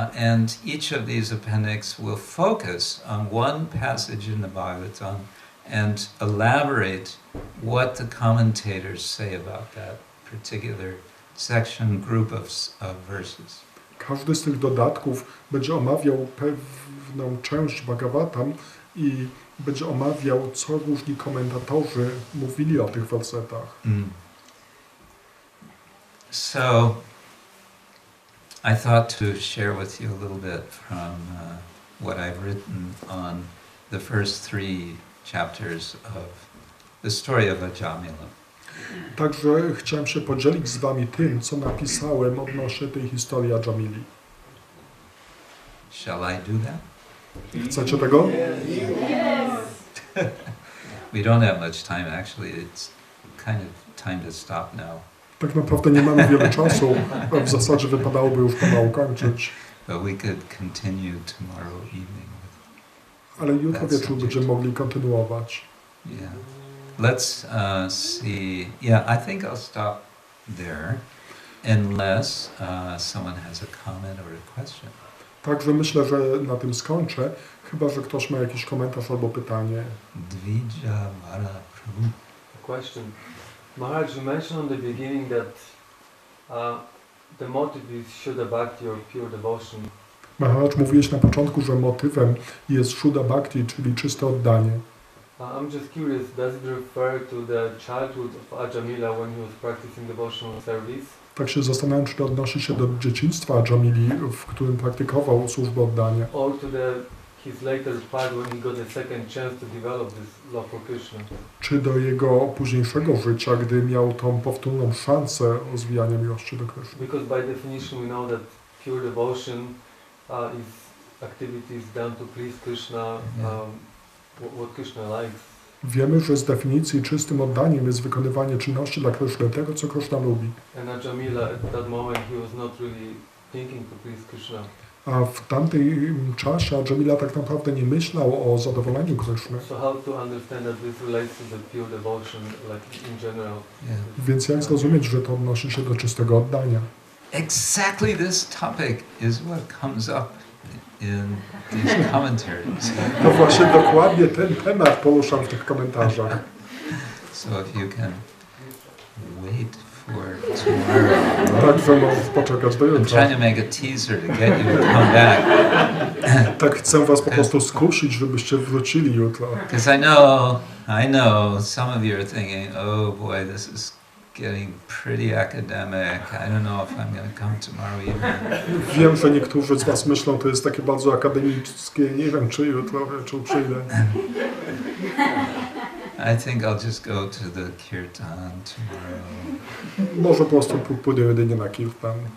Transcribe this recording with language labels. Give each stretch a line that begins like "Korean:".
English: And each of these appendix will focus on one passage in the Bhagavatam and elaborate what the commentators say about that particular section, group of verses.
Polish: Każdy z tych dodatków będzie omawiał pewną część Bhagavatam i będzie omawiał, co różni komentatorzy mówili o tych wersetach.
English: So, I thought to share with you a little bit from what I've written on the first 3 chapters of the story of Jamila.
Polish: Także chciałem się podzielić z wami tym, co napisałem odnośnie tej historii Jamili.
English: Shall I do that?
Polish: Chcecie tego?
English: We don't have much time, actually. It's kind of time to stop now.
Polish: Tak naprawdę nie mamy wiele czasu. W zasadzie wypadałoby już pomału kończyć.
English: But we could continue tomorrow evening.
Polish: Ale jutro wieczór będziemy mogli kontynuować.
English: Yeah. Let's see. Yeah, I think I'll stop there, unless someone has a comment or a question.
Polish: Także myślę, że na tym skończę, chyba że ktoś ma jakiś komentarz albo pytanie.
English: Dvija Mara Prabhu. A question. Maharaj, you mentioned on the beginning that the motive is Shuddha Bhakti or pure devotion.
Polish: Maharaj, mówiłeś na początku, że motywem jest Shuddha Bhakti, czyli czyste oddanie.
English: I'm just curious, does it refer to the childhood of Ajamila when he was practicing devotional service?
Polish: Tak się zastanawiam, czy to odnosi się do dzieciństwa Jamili, w którym praktykował służbę oddania.
English: Or to his later part when he got a second chance to develop this love for Krishna?
Polish: Czy do jego późniejszego życia, gdy miał tą powtórną szansę rozwijania miłości do Kryszny.
English: Because by definition we know that pure devotion is activities done to please Krishna, what Krishna likes.
Polish: Wiemy, że z definicji czystym oddaniem jest wykonywanie czynności dla Kryszny, tego co Krishna lubi.
English: And Jamila at that moment he was not really thinking to please Krishna.
Polish: A w tamtym czasie Jamila tak naprawdę nie myślał o zadowoleniu Kryszny.
English: So how to understand that this relates to the pure devotion, like in general? Yeah.
Polish: Więc jak zrozumieć, że to odnosi się do czystego oddania?
English: Exactly this topic is what comes up in these commentaries.
Polish: No właśnie dokładnie ten temat poruszam w tych komentarzach.
English: So if you can wait for tomorrow.
Polish: Także możesz poczekać do
English: I'm
Polish: jutra.
English: trying to make a teaser to get you to come back.
Polish: Tak chcę was po prostu skusić, żebyście wrócili jutro.
English: Because I know some of you are thinking, oh boy, this is getting pretty academic. I don't know if I'm going to come tomorrow evening.
Polish: Wiem, że niektórzy z was myślą, to jest takie bardzo akademickie, nie wiem czy jutro wieczór przyjdę.
English: I think I'll just go to the kirtan tomorrow
Polish: Może po prostu pójdę jedynie na kirtan.